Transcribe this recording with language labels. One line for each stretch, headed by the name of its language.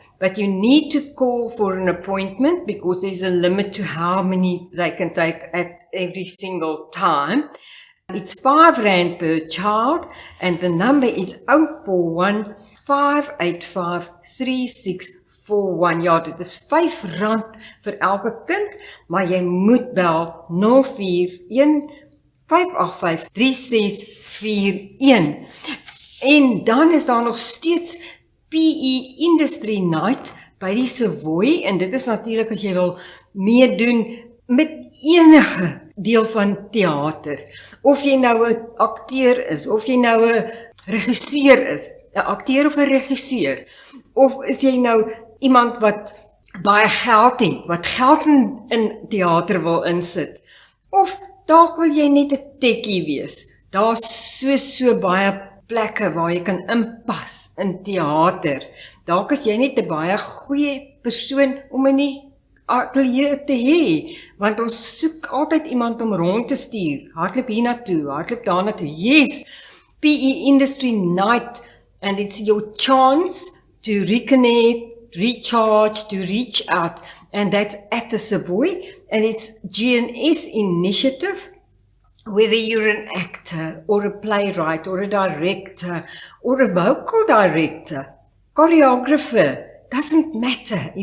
English: But you need to call for an appointment because there's a limit to how many they can take at every single time. It's R5 per child, and the number is 041 585 3641.
Afrikaans: Ja, dit is R5 vir elke kind, maar jy moet bel 041 585 3641. En dan is daar nog steeds PE Industry Night by die Savoy, en dit is natuurlik as jy wil meedoen met enige deel van theater, of jy nou 'n akteur is, of jy nou 'n regisseur is, 'n akteur of 'n regisseur, of is jy nou iemand wat baie geld het, wat geld in theater wil insit, of dalk wil jy net 'n tekkie wees. Daar's so baie plekke waar jy kan inpas in theater. Dalk is jy net 'n baie goeie persoon om in die atelier te hê, want ons soek altyd iemand om rond te stuur. Hardloop hier na toe, hardloop daar na toe.
English: Yes, PE Industry Night, and it's your chance to reconnect, recharge, to reach out, and that's at the Savoy, and it's GNS initiative. Whether you're an actor, or a playwright, or a director, or a vocal director, choreographer, doesn't matter.